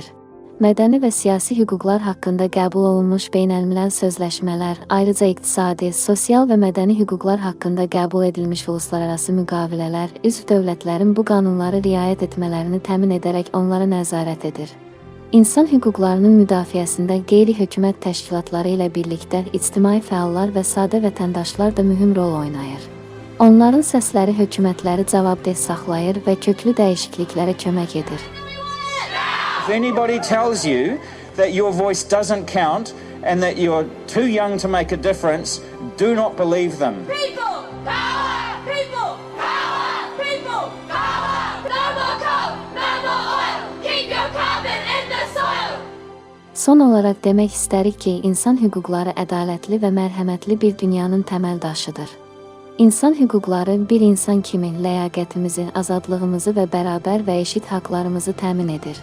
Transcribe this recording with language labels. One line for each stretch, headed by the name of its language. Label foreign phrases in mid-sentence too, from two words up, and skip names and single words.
Azerbaijani: Mədəni və siyasi hüquqlar haqqında qəbul olunmuş beynəlmiləl sözləşmələr, ayrıca iqtisadi, sosial və mədəni hüquqlar haqqında qəbul edilmiş uluslararası müqavilələr, üzv dövlətlərin bu qanunları riayət etmələrini təmin edərək onlara nəzarət edir. İnsan hüquqlarının müdafiəsində qeyri-hökumət təşkilatları ilə birlikdə ictimai fəallar və sadə vətəndaşlar da mühüm rol oynayır. Onların səsləri hökumətləri cavabdeh saxlayır və köklü dəyişikliklərə kömək edir.
English: If anybody tells you that your voice doesn't count and that you're too young to make a difference, do not believe them. People power! People power! People power! No more coal! No more oil! Keep your carbon in the soil!
Azerbaijani: Son olaraq demək istərik ki, insan hüquqları ədalətli və mərhəmətli bir dünyanın təməl daşıdır. İnsan hüquqları bir insan kimi ləyaqətimizi, azadlığımızı və bərabər və eşit haqlarımızı təmin edir.